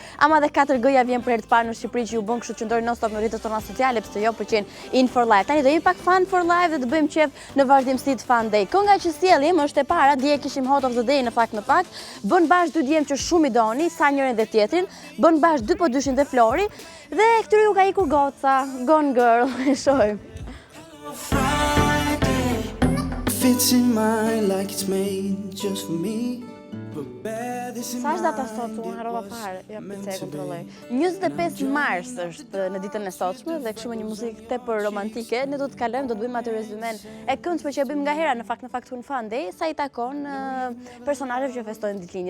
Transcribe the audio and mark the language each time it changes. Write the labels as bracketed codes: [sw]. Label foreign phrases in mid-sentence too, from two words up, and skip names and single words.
[sq] Ama edhe 4G-ja vjen për herë të parë në Shqipëri që ju bën kështu që ndori [en] non stop [sq] në rrjetet tona sociale, pse jo pëlqen In for Life. Tani do jemi pak Fun for Life dhe të bëjmë qef në vazhdimsi të Fun Day. Kënga që sjellim është e para, kishim Hot of the Day në fakt, bën bashkë dy djem që shumë i doni, sa njërin dhe tjetrin, bën bashkë dy po dyshin dhe Flori, dhe këtyre ju ka ikur goca, Gone Girl, e shohim. [en] Fits in mine like it's made just for me. [sq] Sa është data sot, unë harrova fare, ja pse e kontrolloj. 25 mars është në ditën e sotshme dhe kështu me një muzikë tepër romantike, ne do të kalojmë, do të bëjmë atë rezumen e këndshme që e bëjmë nga hera në fakt në Fun Day, sa i takon personazheve që festojnë ditëlindje.